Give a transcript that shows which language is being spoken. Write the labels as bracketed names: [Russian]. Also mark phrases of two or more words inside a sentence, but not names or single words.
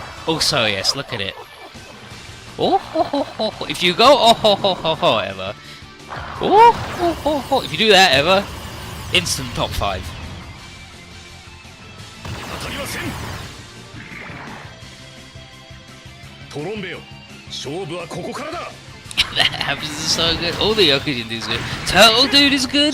[English] Also, yes, look at it. Oh ho ho ho ho. If you go oh ho ho ho ho ever. Oh ho ho ho. If you do that ever, instant top 5. That happens is so good. All the Yokujin dudes good. Turtle dude is good.